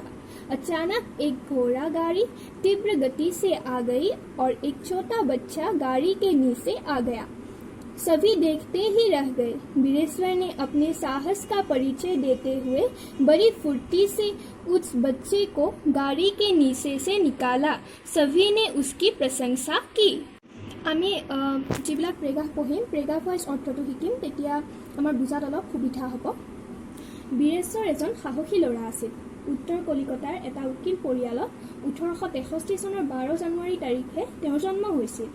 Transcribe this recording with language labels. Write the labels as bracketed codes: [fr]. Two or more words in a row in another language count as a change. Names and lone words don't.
[hi] अचानक एक घोड़ा गाड़ी तीव्र गति से आ गई और एक छोटा बच्चा गाड़ी के नीचे आ गया। सभी देखते ही रह गए। बीरेश्वर ने अपने साहस का परिचय देते हुए बड़ी फुर्ती से उस बच्चे को गाड़ी के नीचे से निकाला। सभी ने उसकी प्रशंसा की। [as] আমি যিবিলাক প্ৰেগাফ পঢ়িম [en] paragraph wise [as] অৰ্থটো শিকিম, তেতিয়া আমাৰ বুজাত অলপ সুবিধা হ'ব। বীৰেশ্বৰ এজন সাহসী ল'ৰা আছিল। উত্তৰ কলিকতাৰ এটা উকিল পৰিয়ালত 1863 চনৰ 12 জানুৱাৰী তাৰিখে তেওঁৰ জন্ম হৈছিল।